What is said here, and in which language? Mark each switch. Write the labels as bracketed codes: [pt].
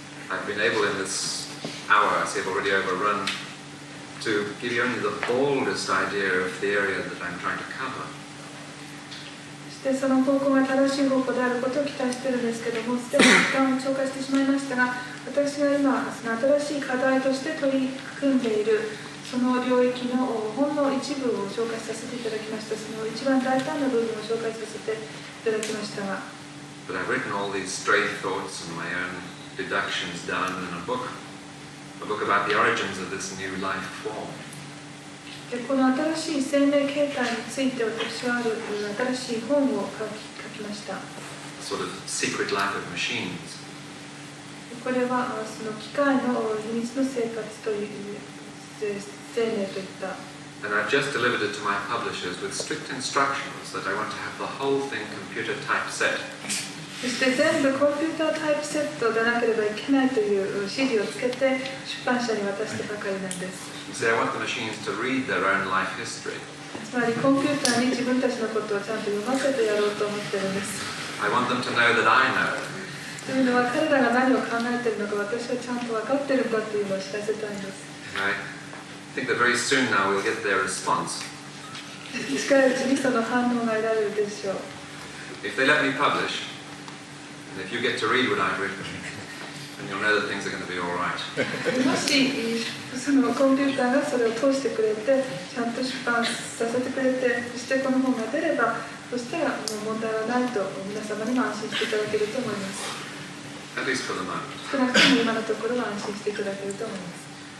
[en] I've been able in this hour, I see I've already overrun, to give you only the boldest idea of the area that I'm trying to cover. [ja] そししてその方向が正しい方向であることを期待しているんですけども、すでに時間を超過してしまいましたが、私が今その新しい課題として取り組んでいるその領域のほんの一部を紹介させていただきました。その一番大胆な部分を紹介させていただきましたが、 [en] But I've written all these stray thoughts and my own deductions down in a book about the origins of this new life form. [ja] でこの新しい生命形態について私はある新しい本を書きました。 [en] Sort of secret life of machines. [ja] これはその機械の秘密の生活という生命といった。 [en] And I've just delivered it to my publishers with strict instructions that I want to have the whole thing computer typeset. [ja] そして全部コンピュータータイプセットでなければいけないという指示をつけて出版社に渡してばかりなんです。 [en] You see, I want the machines to read their own life history. [ja] つまりコンピューターに自分たちのことをちゃんと読ませてやろうと思ってるんです。 [en] I want them to know that I know. [ja] というのは彼らが何を考えているのか私はちゃんと分かっているんだというのを知らせたいんです。 [en] I think that very soon now we'll get their response. [ja] 近いうちにその反応が得られるでしょう。 [en] If they let me publish, and if you get to read what I've written, then you'll know that things are going to be all right. [ja] もしそのコンピューターがそれを通してくれてちゃんと出版させてくれて、そしてこの本が出ればそしたらもう問題はないと皆様にも安心していただけると思います。 [en] At least for the moment. [ja] 少なくとも今のところは安心していただけると思います。